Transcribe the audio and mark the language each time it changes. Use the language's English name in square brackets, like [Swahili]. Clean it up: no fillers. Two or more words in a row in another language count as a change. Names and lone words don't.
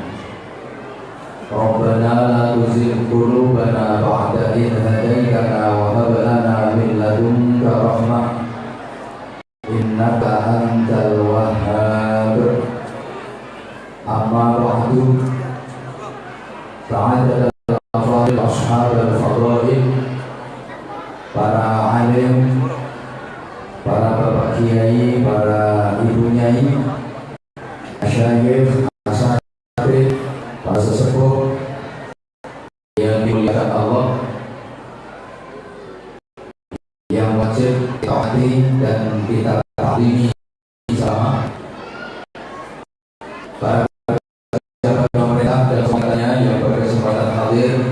[Arabic] ربنا لا تزغ قلوبنا بعد إذ هديتنا وهب لنا من لدنك رحمة إنك أنت الوهاب. أما بعد. سعادة الأفاضل أصحاب الفضائل, [Indonesian] para alim, para bapak kiai, para ibu nyai, masyayikh, asatidz, para sesepuh yang dimuliakan Allah, yang wajib taati dan kita taklimi sama, para pejabat pemerintah dan semuanya yang berkesempatan hadir,